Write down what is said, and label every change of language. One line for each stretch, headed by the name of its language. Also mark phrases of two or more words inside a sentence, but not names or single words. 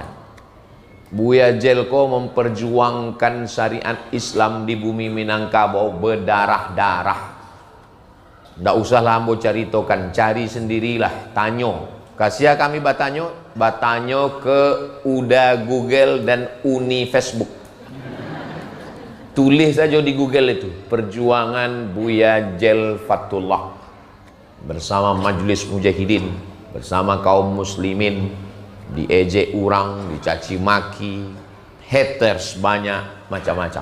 Indonesian: Buya Jelko memperjuangkan syariat Islam di bumi Minangkabau berdarah-darah.
Minangkabau: Ndak usahlah ambo ceritakan, cari sendirilah, tanyo. Kasih kami batanyo ke Uda Google dan Uni Facebook.
Indonesian: Tulis saja di Google itu, perjuangan Buya Jel Fatullah bersama Majelis Mujahidin, bersama kaum muslimin, diejek orang, dicaci maki, haters banyak macam-macam.